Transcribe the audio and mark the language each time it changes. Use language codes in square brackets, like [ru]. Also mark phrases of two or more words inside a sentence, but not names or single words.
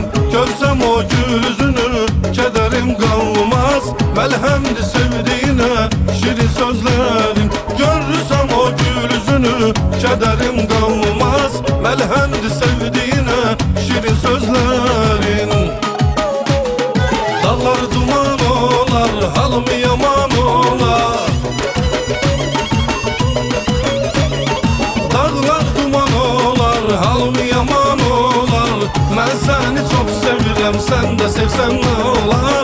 [tr] Görsem o yüzünü kederim kalmaz. Melhemdi sevdiğine şirin sözlerin. Görürsem o yüzünü kederim kalmaz. Melhemdi sevdiğine şirin sözlerin. Dağlar duman olar, halım yaman olar. Dağlar duman olar, halım yaman olar. [az] Mən səni çox sevirəm, sən də sevsən nə olar?